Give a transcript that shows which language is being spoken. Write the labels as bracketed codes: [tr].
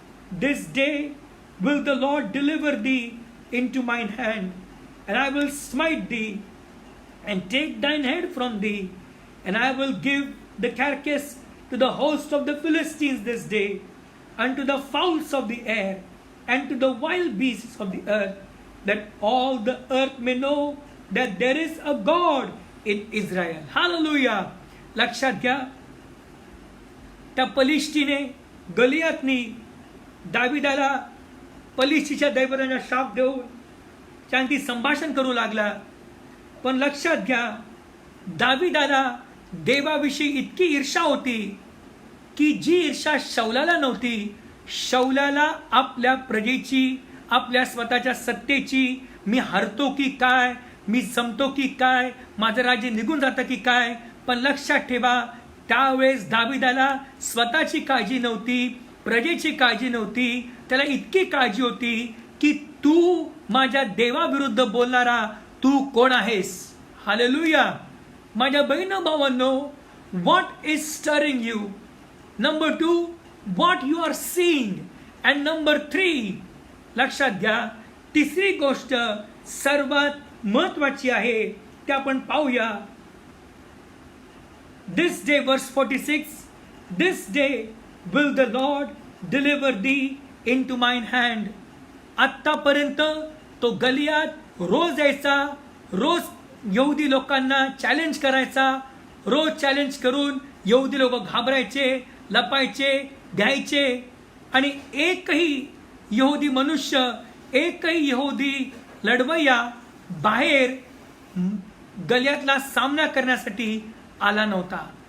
[en] This day will the Lord deliver thee into mine hand, and I will smite thee, and take thine head from thee, and I will give the carcass to the host of the Philistines this day, unto the fowls of the air, and to the wild beasts of the earth, that all the earth may know that there is a God in Israel. Hallelujah. [mr] लक्षात घ्या, त्या पलिष्ठीने गलियातनी दाविदाला पलिष्ठीच्या दैवताचा शाप देऊन त्यांची संभाषण करू लागला. पण लक्षात घ्या, दाविदाला देवाविषयी इतकी ईर्षा होती की जी ईर्षा शौलाला नव्हती. शौलाला आपल्या प्रजेची, आपल्या स्वतःच्या सत्तेची, मी हरतो की काय, मी संपतो की काय, माझं राज्य निघून जातं की काय. पण लक्षात ठेवा, त्यावेळेस दाविदाला स्वतःची काळजी नव्हती, प्रजेची काळजी नव्हती. त्याला इतकी काळजी होती की तू माझ्या देवाविरुद्ध बोलणारा तू कोण आहेस. हालेलुया. माझ्या बहिण भावांनो, [en] What is stirring you. Number 2, what you are seeing. And number 3, [mr] लक्षात घ्या, तिसरी गोष्ट सर्वात महत्वाची आहे ते आपण पाहूया. [en] This day, verse 46, this day will the Lord deliver thee into mine hand. [mr] आत्तापर्यंत तो गलियात रोज यायचा, रोज यहुदी लोकांना चॅलेंज करायचा, रोज चॅलेंज करून यहुदी लोक घाबरायचे, लपायचे, द्यायचे. आणि एकही यहुदी मनुष्य, एकही यहुदी लढवय्या बाहेर गलियातला सामना करण्यासाठी आला नव्हता.